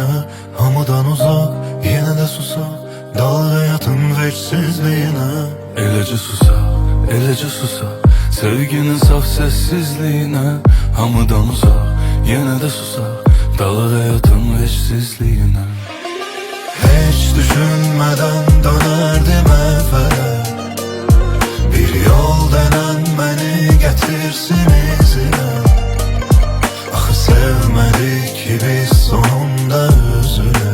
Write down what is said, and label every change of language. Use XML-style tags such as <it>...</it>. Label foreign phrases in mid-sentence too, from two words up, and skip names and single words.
<az>Hamıdan uzaq, yenə də susaq, dal həyatın vəcsizliyinə. Eləcə susaq, sevginin saf səssizliyinə. Hamıdan uzaq, yenə də susaq, dal həyatın vəcsizliyinə.</az> <tr>Hiç düşünmeden dönerdim evvela. Bir yol denen beni getirsin izine. Axı sevmedik ki biz sonunda üzülək.</tr>